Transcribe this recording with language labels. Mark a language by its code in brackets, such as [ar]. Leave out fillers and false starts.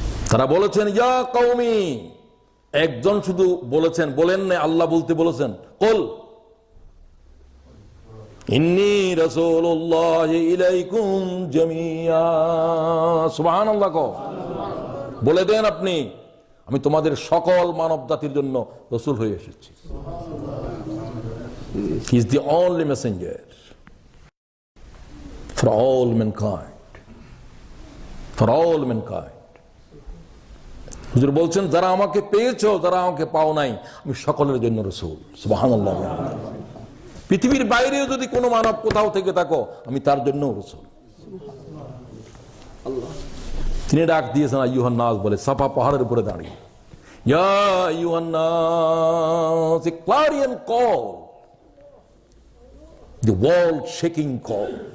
[bn] তারা বলেছেন [ar] ইয়া কওমি, [bn] একজন শুধু বলেছেন, বলেন না, আল্লাহ বলতে বলেছেন [ar] কুল ইন্নী রাসূলুল্লাহি ইলাইকুম জামিয়া। [bn] সুবহানাল্লাহ। বলে দেন আপনি, আমি তোমাদের সকল মানব জাতির জন্য রাসূল হয়ে এসেছি। [en] He is the only messenger for all mankind, for all mankind. [bn] হুজুর বলছেন যারা আমাকে পেয়েছো, যারা আমাকে পাও নাই, আমি সকলের জন্য রাসূল। সুবহানাল্লাহ। পৃথিবীর বাইরেও যদি কোনো মানব কোথাও থেকে থাকো, আমি তার জন্য রাসূল। তিনি ডাক দিয়েছেন আইয়ুহান নাস বলে, সাফা পাহাড়ের উপরে দাঁড়িয়ে, [ar] ইয়া আইয়ুহান নাস, [en] a clarion call, the world shaking call।